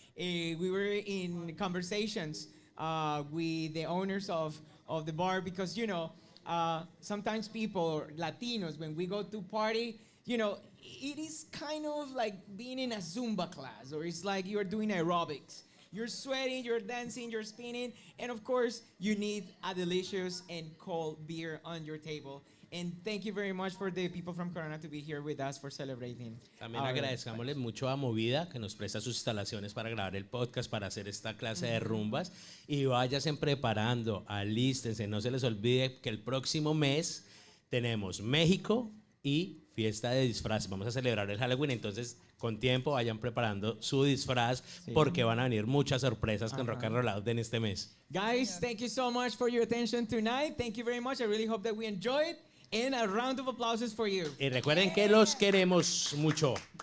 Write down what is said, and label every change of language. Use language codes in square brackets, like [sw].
[en] We were in conversations with the owners of the bar because sometimes people, Latinos, when we go to party, it is kind of like being in a Zumba class, or it's like you're doing aerobics. You're sweating, you're dancing, you're spinning, and of course, you need a delicious and cold beer on your table. And thank you very much for the people from Corona to be here with us for celebrating. [es] También [en] our- [es] agradezcámosle mucho a Movida, que nos presta sus instalaciones para grabar el podcast, para hacer esta clase de rumbas. Y váyanse preparando, alístense, no se les olvide que el próximo mes tenemos México y fiesta de disfraces. Vamos a celebrar el Halloween, entonces con tiempo vayan preparando su disfraz porque van a venir muchas sorpresas con Rock and Roll Out en este mes. [en] Guys, thank you so much for your attention tonight. Thank you very much. I really hope that we enjoyed. And a round of applause for you. [es] Y recuerden que los queremos mucho.